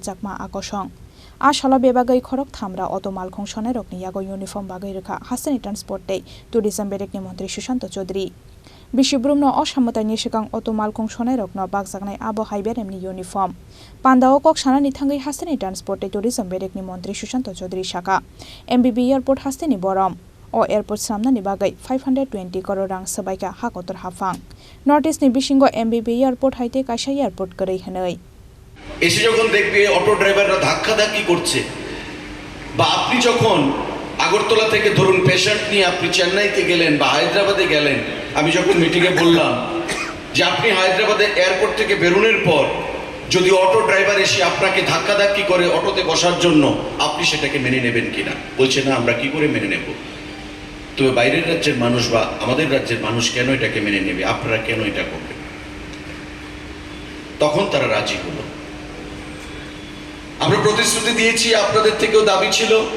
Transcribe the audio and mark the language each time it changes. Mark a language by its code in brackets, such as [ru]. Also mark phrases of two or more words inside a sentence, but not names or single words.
[trp] चाकमा आकसं आशालो बेबागै खरक थामरा अटो मालखुं सोनाइरकनि यागो यूनिफॉर्म बागै रेखा हास्तेनि ट्रान्सपोर्ट ते टूरिज्म बेरेकनि मंत्री सुशांत चौधरी बिशिब्रुमनो असामतानि सिगां अटो मालखुं सोनाइरकनो बाकजाकनाय आबहाय बेरेमनि यूनिफॉर्म पान्डाव कक्सानानि थांगै हास्तेनि ट्रान्सपोर्ट ते टूरिज्म बेरेकनि मंत्री सुशांत चौधरी शाखा MBB एयरपोर्ट हास्तेनि बरम o एयरपोर्ट सामनानि बागै 520 करोड़ रां सबाइका हाकतर हाफां नर्थ ईस्टनि बिसिंग MBB एयरपोर्ट हाइते कायसा एयरपोर्ट गरै हनै [bn] এসে যখন দেখবে অটো ড্রাইভাররা ধাক্কাধাক্কি করছে বা আপনি যখন আগরতলা থেকে ধরুন পেশেন্ট নিয়ে আপনি চেন্নাইতে গেলেন বা হায়দ্রাবাদে গেলেন আমি যখন মিটিংয়ে বললাম যে আপনি হায়দ্রাবাদে এয়ারপোর্ট থেকে বেরোনোর পর যদি অটো ড্রাইভার এসে আপনাকে ধাক্কাধাক্কি করে অটোতে বসার জন্য আপনি সেটাকে মেনে নেবেন কিনা বলছে না আমরা কি করে মেনে নেব তবে বাইরের রাজ্যের মানুষ বা আমাদের রাজ্যের মানুষ কেন এটাকে মেনে নেবে আপনারা কেন এটা করবেন তখন তারা রাজি হলো আমরা প্রতিশ্রুতি দিয়েছি আপনাদের থেকেও দাবি ছিল